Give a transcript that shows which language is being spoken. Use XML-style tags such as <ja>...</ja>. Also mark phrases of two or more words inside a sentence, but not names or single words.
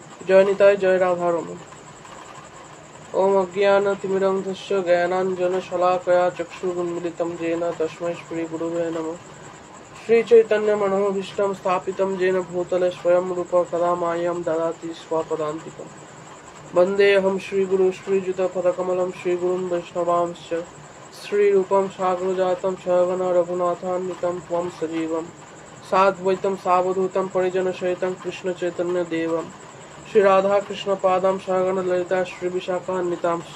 <sa>জয় নিতাই, জয় রাধারমণ। ওম অজ্ঞানতিমিরন্ধস্য জ্ঞানাঞ্জনশলাকয়া চক্ষুरुन्मिलितं येन तस्मै श्रीगुरुवे नमः। श्रीचैतन्यमनोभीष्टं स्थापितं येन भूतले स्वयं रूप कदा माह्यं ददाति स्वपदान्तिकम्। वन्देऽहं श्रीगुरु श्रीयुतपदकमलं श्रीगुरुं वैष्णवांश्च श्रीरूपं साग्रजातं सहगण रघुनाथान्वितं त्वं सजीवं साद्वैतं सावधूतं परिजनसहितं कृष्णचैतन्यदेवं श्री राधा कृष्ण पादम सहगण ललिता श्री विशाखान्वितांश्च।</sa>